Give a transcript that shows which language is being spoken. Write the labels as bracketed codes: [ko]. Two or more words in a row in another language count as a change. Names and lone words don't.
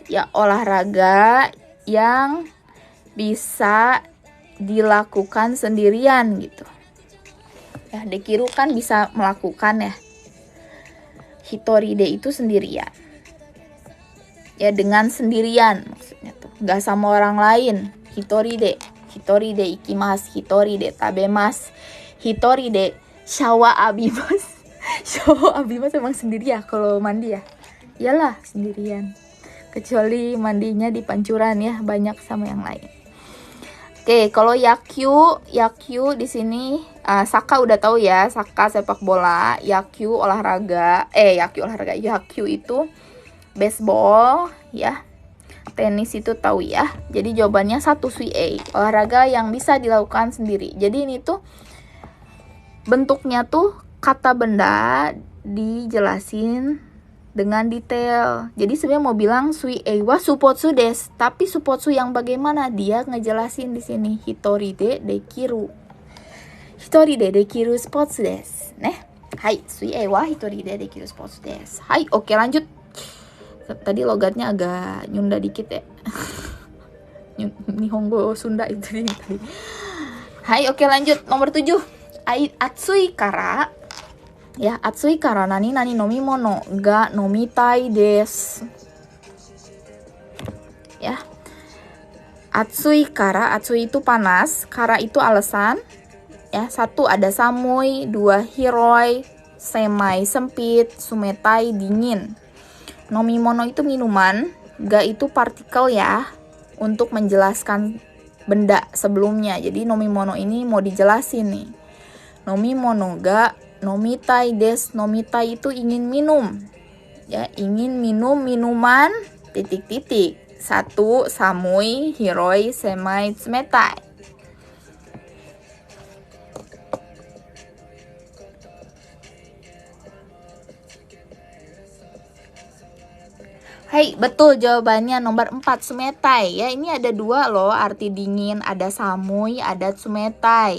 [id] Ya, olahraga yang bisa dilakukan sendirian gitu. Ya, dekiru kan bisa melakukan ya. [ja] ひとりで [id] itu sendirian. Ya, dengan sendirian maksudnya tuh. Nggak sama orang lain. [ja] ひとりで行きます、ひとりで食べます、ひとりでシャワー浴びます. シャワー浴びます [id] emang sendiri ya kalau mandi ya. Iyalah sendirian. Kecuali mandinya di pancuran ya, banyak sama yang lain. Oke, kalau yakyu di sini saka udah tahu ya, saka sepak bola, yakyu itu baseball ya. Tenis itu tahu ya. Jadi jawabannya 1 suie, olahraga yang bisa dilakukan sendiri. Jadi ini tuh bentuknya tuh kata benda dijelasin dengan detail. Jadi sebenarnya mau bilang [ja] 水泳はスポーツです, [id] tapi supotsu yang bagaimana dia ngejelasin di sini. [ja] ひとりでできるスポーツです. はい、水泳はひとりでできるスポーツです. [id] Hai, oke lanjut. Tadi logatnya agak nyunda dikit ya. Nihongo Sunda itu tadi. Hai, oke lanjut. Nomor 7. [ja] 暑いから. Ya、暑いから何飲み物が飲みたいです. [id] Ya. Atsui itu panas, kara itu alasan. Ya, 1 ada samui, 2 hiroi, semai sempit, sumetai dingin. Nomimono itu minuman, ga itu partikel ya, untuk menjelaskan benda sebelumnya. Jadi nomimono ini mau dijelasin nih. [ja] 飲み物が飲みたいです, [id] nomitai itu ingin minum. Ya, ingin minum minuman ... [ja] 1 寒い、広い、狭い、冷たい. [id] Hai, betul jawabannya nomor 4, tsumetai. Ya, ini ada 2 loh arti dingin, ada samui, ada tsumetai.